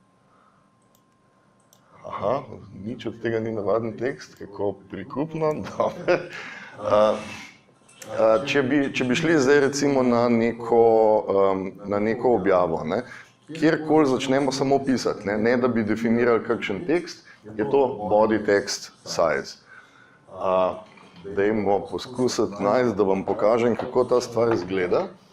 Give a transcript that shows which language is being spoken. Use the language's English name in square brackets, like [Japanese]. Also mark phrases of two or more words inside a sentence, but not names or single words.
[Slovenian] Aha, nič od tega ni navaden tekst, kako prikupno, dobro. Če bi šli zdaj recimo na neko objavo, ne, kjerkoli začnemo samo pisati, ne da bi definirali kakšen tekst, je to [English] body text size. [Slovenian] Dajmo poskusiti najti, da vam pokažem, kako ta stvar izgleda.